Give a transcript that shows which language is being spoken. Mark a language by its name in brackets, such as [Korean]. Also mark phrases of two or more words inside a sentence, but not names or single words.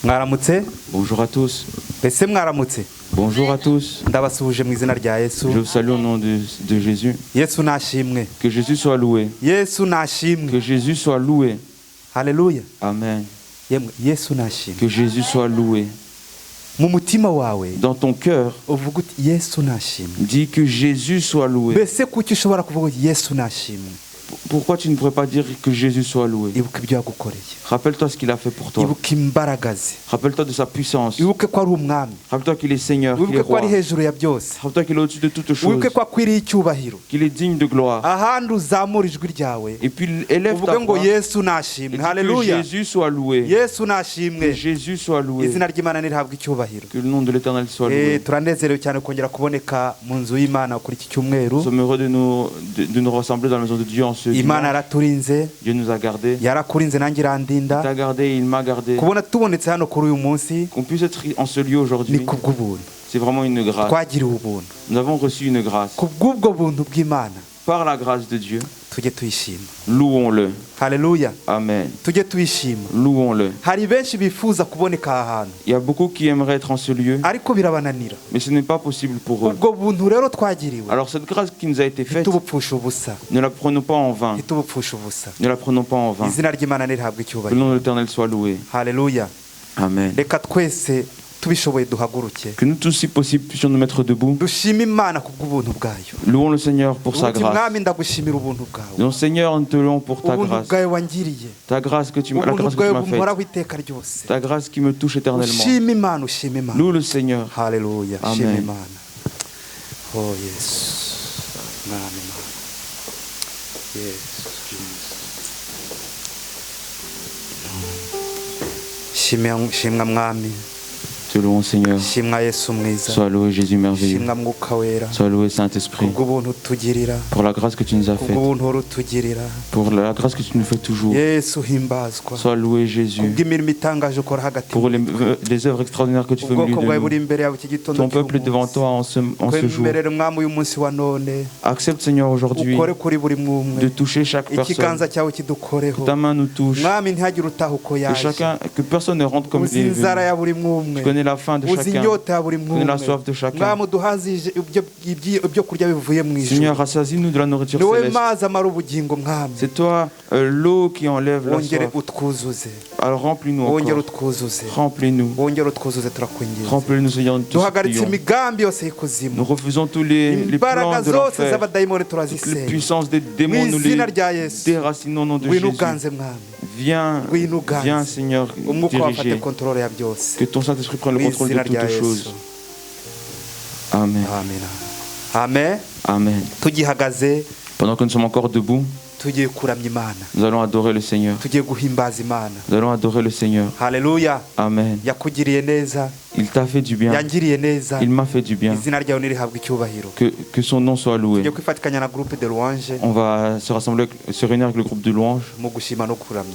[Kinyarwanda] Mwaramutse. [French] Bonjour à tous. [Kinyarwanda] Ese mwaramutse. [French] Bonjour à tous. [Kinyarwanda] Ndabasuhuje mu izina rya Yesu. [French] Je vous salue au nom de Jésus. [Kinyarwanda] Yesu nashimwe. [French] Que Jésus soit loué. [Kinyarwanda] Yesu nashimwe. [French] Que Jésus soit loué. [Kinyarwanda] Haleluya. [French] Amen. [Kinyarwanda] Yesu nashimwe. [French] Que Jésus soit loué. [Kinyarwanda] Mu mutima wawe. [French] Dans ton cœur, [Kinyarwanda] uvuga uti Yesu nashimwe. [French] dis que Jésus soit loué. [Kinyarwanda] Mbese kuki ushobora kuvuga uti Yesu nashimwe? [French] Pourquoi tu ne pourrais pas dire que Jésus soit loué? [Kinyarwanda] Ibuka ibyo yagukoreye. [French] Rappelle-toi ce qu'il a fait pour toi. [Kinyarwanda] Ibuka imbaraga ze. [French] Rappelle-toi de sa puissance. [Kinyarwanda] Ibuke ko ari umwami. [French] Rappelle-toi qu'il est Seigneur, qu'il est [Kinyarwanda] Ibuke ko [French] roi. [Kinyarwanda] ari hejuru ya byose. [French] Rappelle-toi qu'il est au-dessus de toutes choses. [Kinyarwanda] Ibuke ko akwiriye icyubahiro. [French] Qu'il est digne de gloire. [Kinyarwanda] Ahandi uzamura ijwi ryawe. [French] Et puis élève ta [Kinyarwanda] uvuge ngo [French] voix. [Kinyarwanda] Yesu [French] Et [Kinyarwanda] nashimwe. [French] dis que [Kinyarwanda] Haleluya. [French] Jésus soit loué. [Kinyarwanda] Yesu [French] Que [Kinyarwanda] nashimwe. [French] Jésus soit loué. [Kinyarwanda] Izina ry'Imana nirihabwe icyubahiro. [French] Que le nom de l'Éternel soit loué. [Kinyarwanda] Turanezerewe cyane kongera kuboneka mu nzu y'Imana kuri iki cyumweru. [French] Nous sommes heureux de nous rassembler dans la maison de Dieu en ce [Kinyarwanda] Imana [French] dimanche. [Kinyarwanda] yaraturinze, [French] Dieu nous a gardés. [Kinyarwanda] yarakurinze nanjye [French] Il [Kinyarwanda] irandinda. [French] t'a gardé, il m'a gardé. [Kinyarwanda] Kubona tubonetse hano kuri uyu munsi [French] Qu'on puisse être en ce lieu [Kinyarwanda] ni [French] aujourd'hui, [Kinyarwanda] kubw'ubuntu. [French] c'est vraiment une grâce. [Kinyarwanda] Twagiriwe ubuntu. [French] Nous avons reçu une grâce. [Kinyarwanda] Kubw'ubwo buntu bw'Imana [French] Par la grâce de Dieu, [Kinyarwanda] tujye tuyishima. [French] louons-le. [Kinyarwanda] Haleluya. [French] Amen. [Kinyarwanda] Tujye tuyishima. [French] Louons-le. [Kinyarwanda] Hari benshi bifuza kuboneka aha hantu [French] Il y a beaucoup qui aimeraient être en ce lieu, [Kinyarwanda] ariko birabananira. [French] mais ce n'est pas possible pour eux. [Kinyarwanda] Ubwo buntu rero twagiriwe [French] Alors cette grâce qui nous a été faite, [Kinyarwanda] ntitubupfushe ubusa. [French] ne la prenons pas en vain. [Kinyarwanda] Ntitubupfushe ubusa. [French] Ne la prenons pas en vain. [Kinyarwanda] Izina ry'Imana nirihabwe [French] Que le [Kinyarwanda] icyubahiro. [French] nom de l'Éternel soit loué. [Kinyarwanda] Haleluya. [French] Amen. [Kinyarwanda] Reka twese tubishoboye duhaguruke. [French] Que nous tous, si possible, puissions nous mettre debout. [Kinyarwanda] Dushime Imana kubw'ubuntu bwayo. [French] Louons le Seigneur pour sa [Kinyarwanda] Uti [French] grâce. [Kinyarwanda] mwami ndagushimira ubuntu bwawe. [French] Non, Seigneur, nous te louons pour ta [Kinyarwanda] Ubuntu [French] grâce. [Kinyarwanda] bwawe wangiriye. [French] Ta grâce que la [Kinyarwanda] Ubuntu [French] grâce que [Kinyarwanda] bwawe [French] tu m'as [Kinyarwanda] bumporaho [French] faite. [Kinyarwanda] iteka ryose. [French] Ta grâce qui me touche éternellement. [Kinyarwanda] Ushime Imana, ushime Imana. [French] Loue le Seigneur. [Kinyarwanda] Haleluya. [French] Amen. [Kinyarwanda] Shime Imana. Oh Yesu. Mwami Imana. Yesu. Shimwa mwami. [French] Te louons, Seigneur. [Kinyarwanda] Shimwa Yesu mwiza. [French] Sois loué, Jésus merveilleux. [Kinyarwanda] Shimwa mwuka wera. [French] Sois loué, Saint-Esprit, [Kinyarwanda] Kubw'ubuntu tugirira. [French] pour la grâce que tu nous as faite. [Kinyarwanda] Kubw'ubuntu urutugirira. [French] Pour la grâce que tu nous fais toujours. [Kinyarwanda] Yesu himbazwa. [French] Sois loué, Jésus, [Kinyarwanda] Kubw'imirimo itangaje ukora hagati. [French] pour les œuvres extraordinaires que tu fais au milieu [Kinyarwanda] Ubwoko bwawe [French] de [Kinyarwanda] buri [French] nous. [Kinyarwanda] imbere yawe iki gitondo. [French] Ton peuple est devant toi en ce jour. [Kinyarwanda] Kwemerera mwami uyu munsi wa none. [French] Accepte, Seigneur, aujourd'hui [Kinyarwanda] Ukore kuri buri [French] de [Kinyarwanda] mwumwe. [French] toucher chaque personne. [Kinyarwanda] Ikiganza cyawe kidukoreho. [French] Que ta main nous touche. [Kinyarwanda] Mwami ntihagire utaha uko [French] Que [Kinyarwanda] yaje. [French] que personne ne rentre comme il [Kinyarwanda] Uzi [French] est [Kinyarwanda] inzara [French] venu. [Kinyarwanda] ya buri mwumwe. [French] Tu connais la faim de [Kinyarwanda] Uzi [French] chacun. [Kinyarwanda] inyota ya buri [French] Tu connais la [Kinyarwanda] mwumwe. [French] soif de chacun. [Kinyarwanda] Mwami uduhazije ibyo kurya bivuye mu ijuru. [French] Seigneur, rassasie-nous de la nourriture [Kinyarwanda] Ni wowe [French] céleste. [Kinyarwanda] mazi amara ubugingo mwami. [French] C'est toi l'eau qui enlève la [Kinyarwanda] Wongere [French] soif. [Kinyarwanda] utwuzuze. [French] Alors remplis-nous [Kinyarwanda] Wongere [French] encore. [Kinyarwanda] utwuzuze. [French] Remplis-nous. [Kinyarwanda] Wongere utwuzuze turakwinginze. [French] Remplis-nous, Seigneur, de tout ce [Kinyarwanda] Duhagaritse [French] prions. [Kinyarwanda] imigambi yose y'ikuzimu. [French] Nous refusons tous les plans [Kinyarwanda] Imbaraga [French] de [Kinyarwanda] zose [French] l'enfer. [Kinyarwanda] z'abadayimoni [French] Toutes les [Kinyarwanda] turazisenya. [French] puissances des démons, [Kinyarwanda] Mu [French] nous les [Kinyarwanda] izina rya Yesu. [French] déracinons au nom de [Kinyarwanda] Ngwino [French] Jésus. [Kinyarwanda] uganze mwami. [French] Viens, [Kinyarwanda] Ngwino uganze. [French] viens, Seigneur, [Kinyarwanda] Umwuka wafate [French] diriger. [Kinyarwanda] kontrole ya byose. [French] Que ton Saint-Esprit prenne le [Kinyarwanda] Mu [French] contrôle de [Kinyarwanda] izina rya [French] toutes [Kinyarwanda] Yesu. [French] choses. Amen. Amen. Amen. Amen. [Kinyarwanda] Tugihagaze [French] Pendant que nous sommes encore debout, [Kinyarwanda] tugiye kuramya Imana. [French] nous allons adorer le Seigneur. [Kinyarwanda] Tugiye guhimbaza Imana. [French] Nous allons adorer le Seigneur. [Kinyarwanda] Haleluya. [French] Amen. [Kinyarwanda] Yakugiriye neza. [French] Il t'a fait du bien. [Kinyarwanda] Yangiriye neza. [French] Il m'a fait du bien. [Kinyarwanda] Izina ryawe nirihabwe icyubahiro. [French] Que son nom soit loué. [Kinyarwanda] Tugiye kwifatikanya na [French] groupe de louange On va se rassembler, se réunir avec le groupe de louange [Kinyarwanda] mu gushima no kuramya.